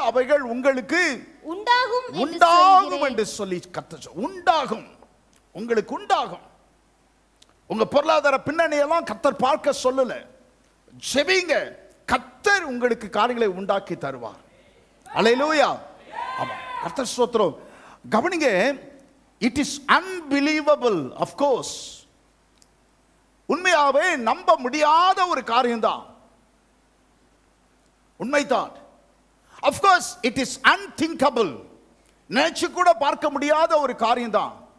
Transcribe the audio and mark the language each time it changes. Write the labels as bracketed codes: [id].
[ta] அவைகள் உங்களுக்கு உண்டாகும் என்று சொல்லி கர்த்தர். உண்டாகும், உங்களுக்கு உண்டாகும். உங்க பொருளாதார பின்னணியெல்லாம் கர்த்தர் பார்க்க சொல்லல. ஜெபிங்க, கர்த்தர் உங்களுக்கு காரியங்களை உண்டாக்கி தருவார். அல்லேலூயா. ஆமா, கர்த்தர் ஸ்தோத்திரம். கவனிங்க, [en] it is unbelievable, of course. [ta] உண்மையாவே நம்ப முடியாத ஒரு காரியம்தான், உண்மைதான். [en] of course it is unthinkable, [ta] நினைச்சு கூட பார்க்க முடியாத ஒரு காரியம்தான்.